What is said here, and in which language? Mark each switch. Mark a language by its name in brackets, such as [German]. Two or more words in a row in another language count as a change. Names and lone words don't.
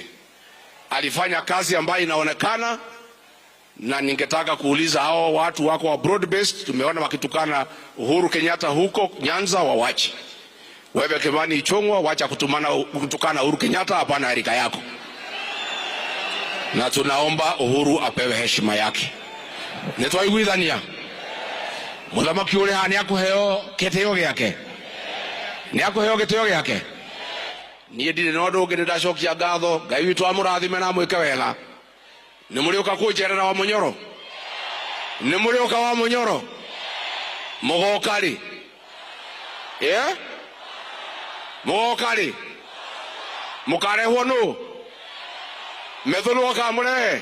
[Swahili] Alifanya kazi ambayo inaonekana, na ningetaka kuuliza hao watu wako wa [English] broad based, [Swahili] tumeona wakitukana Uhuru Kenyatta huko Nyanza, wawache. Wewe Kimani Ichung'wah, wacha kutukana Uhuru Kenyatta, hapana rika yako. Na tunaomba Uhuru apewe heshima yake. [Kikuyu] Nitwaiguithania muthamaki uri hani akuheo gitio giake, ni akuheo gitio giake. Nie ndire no ndungi ndacokia ngatho. Ngai witu amurathime na mwike wega. Ni muriuka kunjerera wa Munyoro, ni muriuka wa Munyoro mugokari mugokari mukarehwo nu methulu kamure.